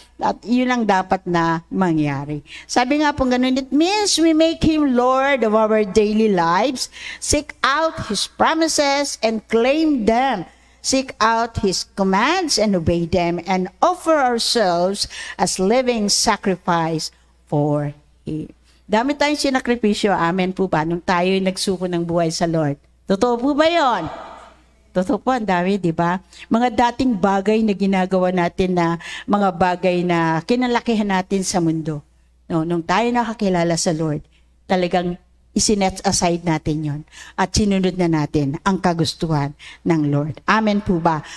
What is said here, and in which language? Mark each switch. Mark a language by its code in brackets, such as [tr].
[tl] At yun ang dapat na mangyari. Sabi nga po ganun, [en] it means we make Him Lord of our daily lives, seek out His promises and claim them, seek out His commands and obey them, and offer ourselves as living sacrifice for Him. [tl] Dami tayong sinakripisyo, amen po ba, nung tayo nagsuko ng buhay sa Lord. Totoo po ba yun? Totoo po, ang dami, di ba? Mga dating bagay na ginagawa natin na mga bagay na kinalakihan natin sa mundo. No, nung tayo nakakilala sa Lord, talagang isinet aside natin yon at sinunod na natin ang kagustuhan ng Lord. Amen po ba?